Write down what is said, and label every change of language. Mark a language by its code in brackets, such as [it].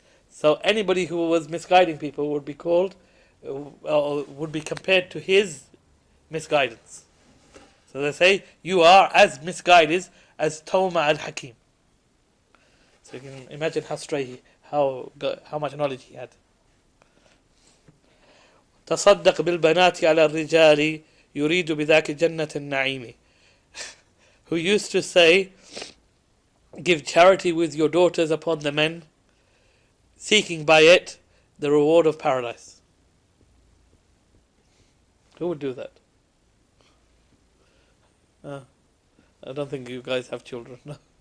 [en] So anybody who was misguiding people would be called, would be compared to his misguidance. So they say, you are as misguided as Tawma al-Hakim. So you can imagine how stray how much knowledge he had. [ar] تصدق بالبنات على الرجال يريد بذاك جنة النعيم. [en] Who used to say, give charity with your daughters upon the men, seeking by it the reward of paradise. Who would do that? I don't think you guys have children. No.